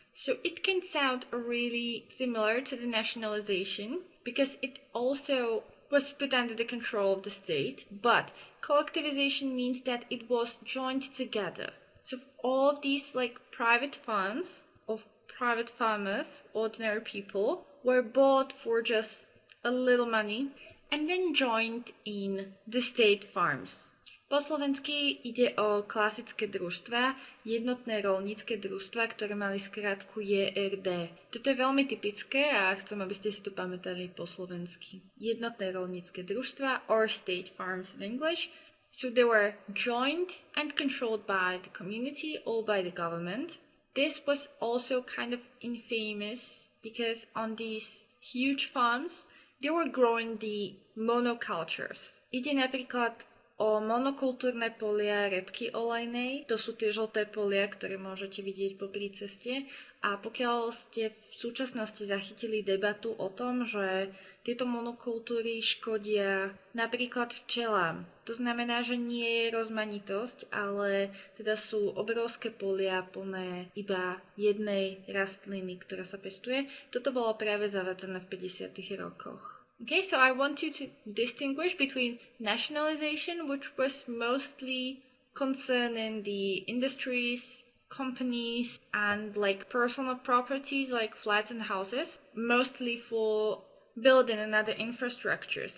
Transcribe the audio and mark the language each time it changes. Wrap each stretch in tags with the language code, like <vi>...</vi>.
<en>So it can sound really similar to the nationalization because it also was put under the control of the state, but collectivization means that it was joined together. So all of these private farms of private farmers, ordinary people, were bought for just a little money and then joined in the state farms.</en> <sk>Po slovensky ide o klasické družstvá, jednotné roľnícke družstvá, ktoré mali skratku JRD. Toto je veľmi typické a chcem, aby ste si to pamätali po slovensky. Jednotné roľnícke družstvá,</sk> <en>or state farms in English. So they were joined and controlled by the community or by the government. This was also kind of infamous because on these huge farms they were growing the monocultures.</en> <sk>Ide napríklad o monokultúrne polia repky olejnej. To sú tie žlté polia, ktoré môžete vidieť popri ceste. A pokiaľ ste v súčasnosti zachytili debatu o tom, že tieto monokultúry škodia napríklad včelám. To znamená, že nie je rozmanitosť, ale teda sú obrovské polia plné iba jednej rastliny, ktorá sa pestuje. Toto bolo práve zavadzené v 50. rokoch.</sk> <en>Okay, so I want you to distinguish between nationalization, which was mostly concerning the industries, companies, and personal properties like flats and houses, mostly for building another infrastructure.</en>